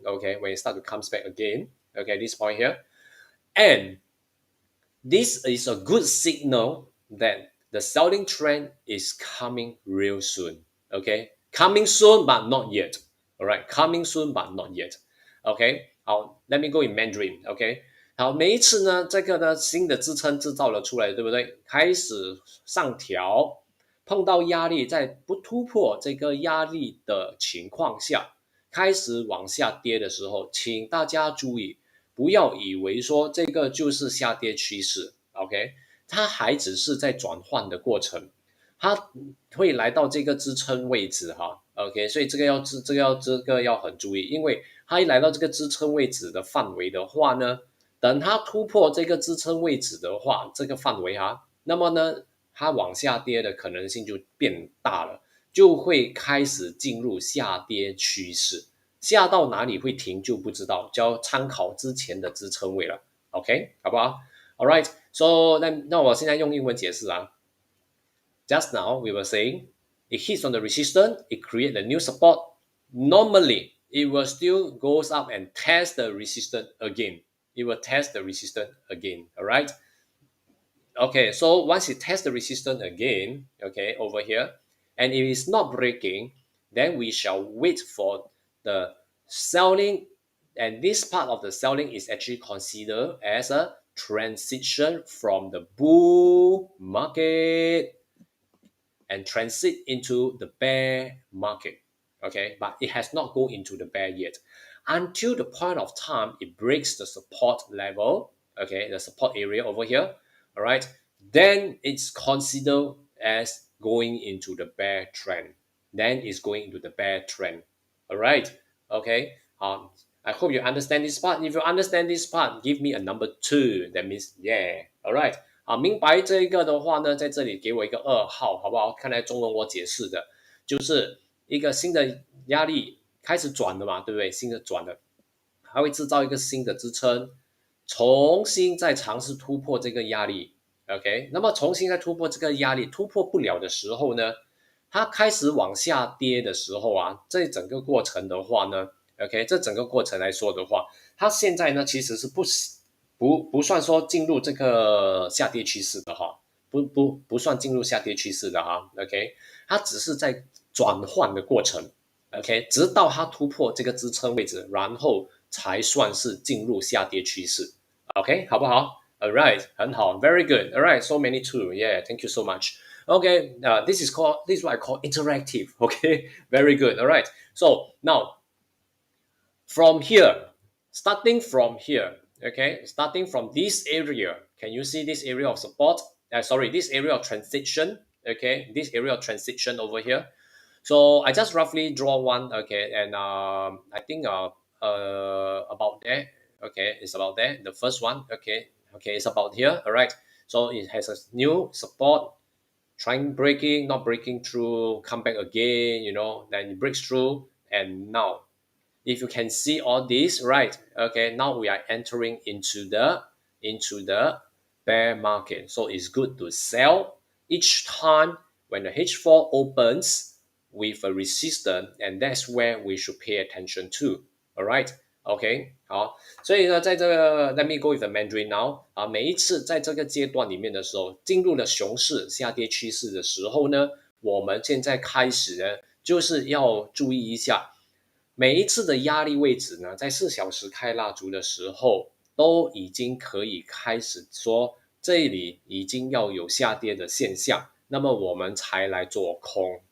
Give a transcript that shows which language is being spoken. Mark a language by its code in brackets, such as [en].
[en] Okay, when it start to comes back again. Okay, this point here, and this is a good signal that the selling trend is coming real soon. Okay, coming soon but not yet. All right, coming soon but not yet. OK， [zh] 好， [en] Let me go in Mandarin。 [zh] OK，好，每一次呢，这个呢新的支撑制造了出来，对不对？开始上调，碰到压力，在不突破这个压力的情况下，开始往下跌的时候，请大家注意，不要以为说这个就是下跌趋势 ，OK， 它还只是在转换的过程，它会来到这个支撑位置哈 ，OK， 所以这个要很注意，因为它一来到这个支撑位置的范围的话呢，等它突破这个支撑位置的话，这个范围哈，那么呢，它往下跌的可能性就变大了，就会开始进入下跌趋势。下到哪里会停就不知道，就要参考之前的支撑位了。 OK， 好不好 ？ [en] All right， so [zh] 那我现在用英文解释啊。 [en] Just now we were saying it hits on the resistance, it creates a new support. Normally, it will still goes up and test the resistance again. It will test the resistance again. All right. Okay, so once it tests the resistance again, okay, over here, and it is not breaking, then we shall wait for the selling, and this part of the selling is actually considered as a transition from the bull market and transit into the bear market. Okay, but it has not gone into the bear yet. Until the point of time it breaks the support level, okay, the support area over here, all right, then it's considered as going into the bear trend. Then it's going into the bear trend. All right, okay. I hope you understand this part. If you understand this part, give me a number 2. That means yeah. All right. [zh] 好，明白这一个的话呢，在这里给我一个2号，好不好？看来中文我解释的就是一个新的压力开始转了嘛，对不对？新的转了，它会制造一个新的支撑，重新再尝试突破这个压力。 OK， 那么重新再突破这个压力，突破不了的时候呢，它开始往下跌的时候啊，这整个过程的话呢 ，OK， 这整个过程来说的话，它现在呢其实是不算说进入这个下跌趋势的哈，不算进入下跌趋势的哈 ，OK， 它只是在转换的过程 ，OK， 直到它突破这个支撑位置，然后才算是进入下跌趋势 ，OK， 好不好 ？ [en] All right， [zh] 很好 ， [en] very good，all right， so many too， yeah，thank you so much。 Okay, this is what I call interactive. Okay, very good. All right. So now, from here, starting from here, okay, starting from this area, can you see this area of support? Sorry, this area of transition. Okay, this area of transition over here. So I just roughly draw one. Okay, and I think about there. Okay, it's about there. The first one. Okay, it's about here. All right. So it has a new support trying breaking, not breaking through, come back again, then it breaks through. And now, if you can see all this, right? Okay, now we are entering into the bear market. So it's good to sell each time when the H4 opens with a resistance, and that's where we should pay attention to. All right. [zh] OK， 好，所以呢，在这个 [en] Let me go with the Mandarin now [zh] 啊，每一次在这个阶段里面的时候，进入了熊市下跌趋势的时候呢，我们现在开始呢，就是要注意一下，每一次的压力位置呢，在4小时开蜡烛的时候，都已经可以开始说这里已经要有下跌的现象，那么我们才来做空。